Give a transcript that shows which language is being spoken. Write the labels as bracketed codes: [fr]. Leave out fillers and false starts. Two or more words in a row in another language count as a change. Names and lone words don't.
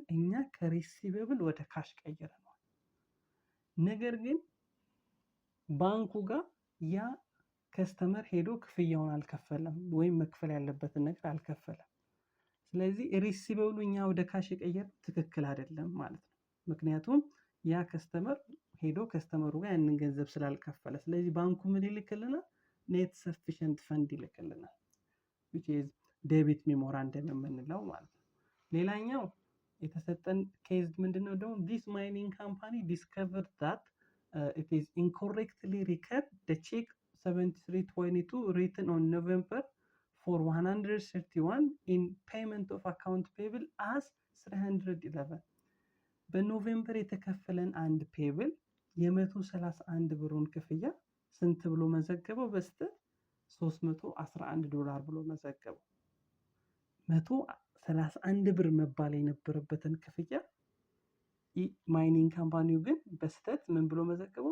[am] እኛ ከሪሲቨብል ወደ ካሽ ቀይረናል። ነገር ግን ባንኩ ጋር ያ ከስተመር ሄዶ ክፍያውን አልከፈለም ወይም መክፈል ያለበትን ነገር አልከፈለም። ስለዚህ ሪሲቨብሉ እኛ ወደ ካሽ የቀየር ትክክል አይደለም ማለት ነው። ምክንያቱም ያ ከስተመር ሄዶ ከስተመሩ ጋር ያንን ገንዘብ ስላልከፈለ፣ ስለዚህ ባንኩ ምን ይልክልናል? [en] not sufficient fund [am] ይልክልናል [en] which is debit memorandum [am] የምንለው ማለት ነው። ሌላኛው የተሰጠን ኬዝ ምንድነው ደግሞ [en] this mining company discovered that it is incorrectly record the check 7322 written on November for 131 in payment of account payable as 311 [am] በኖቬምበር የተከፈለን አንድ ፔብል የ131 ብሩን ክፍያ ስንት ብሎ መዘገበው? በስተት $311 ብሎ መዘገበው። 131 ብር መባል የነበረበትን ክፍያ [en] mining company [am] ግን በስተት ምን ብሎ መዘገበው?